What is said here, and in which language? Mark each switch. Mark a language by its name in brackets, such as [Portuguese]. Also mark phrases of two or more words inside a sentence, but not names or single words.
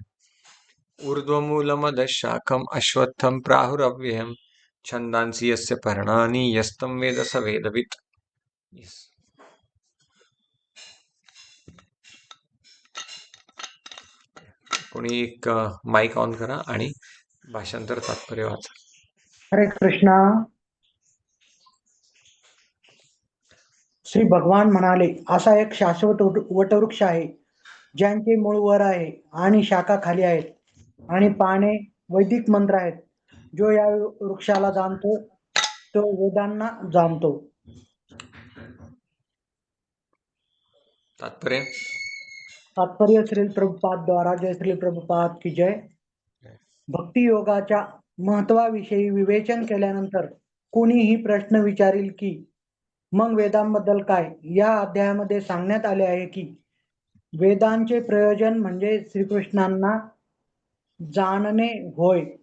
[Sanskrit] ऊर्ध्वमूलमद शाखम अश्वत्थम प्राहुरव्ययम छंदांसी यस्य पर्णानि यस्तम वेद स वेदवित्. [Marathi] कोणी एक माईक ऑन करा आणि भाषांतर तात्पर्य वाचा. [Sanskrit] हरे कृष्णा. [Marathi] श्री भगवान म्हणाले, असा एक शाश्वत वटवृक्ष आहे ज्यांचे मूळ वर आहे आणि शाखा खाली आहेत आणि पाने वैदिक मंत्र आहेत. जो या वृक्षाला जाणतो तो वेदांना जाणतो. तात्पर्य. तात्पर्य श्रील प्रभुपाद द्वारा. [Hindi] जय श्रील प्रभुपाद की जय. [Marathi] भक्ती योगाच्या महत्वाविषयी विवेचन केल्यानंतर कोणीही प्रश्न विचारील की मग वेदांबद्दल काय, या अध्यायामध्ये सांगण्यात आले आहे की वेदांचे प्रयोजन म्हणजे श्रीकृष्णांना जाणणे होय.